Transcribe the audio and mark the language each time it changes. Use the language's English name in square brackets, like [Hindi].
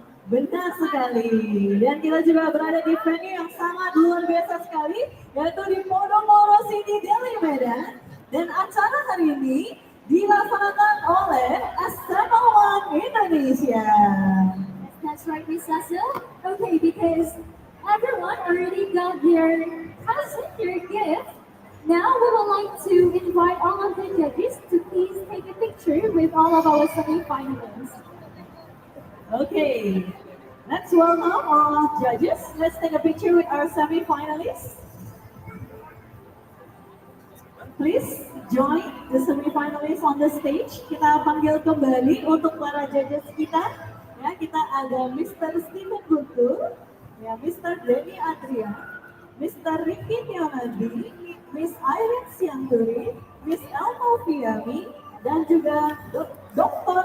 [Indonesian] Benar sekali. Dan kita juga berada di venue yang sangat luar biasa sekali, yaitu di Podomoro City, Delhi, Medan. Dan acara hari ini dilaksanakan oleh SMA One Indonesia. [English] That's right, Miss Cecil. Okay, because everyone already got their present, their gift. Now we would like to invite all of the judges to please take a picture with all of our semi-finalists. Okay, let's welcome all our judges. Let's take a picture with our semi-finalists. Please join the semi-finalists on the stage. [Indonesian] Kita panggil kembali untuk para judges kita. Ya, kita ada Mr. Steven Guntur, ya, Mr. Danny Adrian, Mr. Ricky Tionadi, Miss Irene Sianturi, Miss Elma Fiami, dan juga Dr.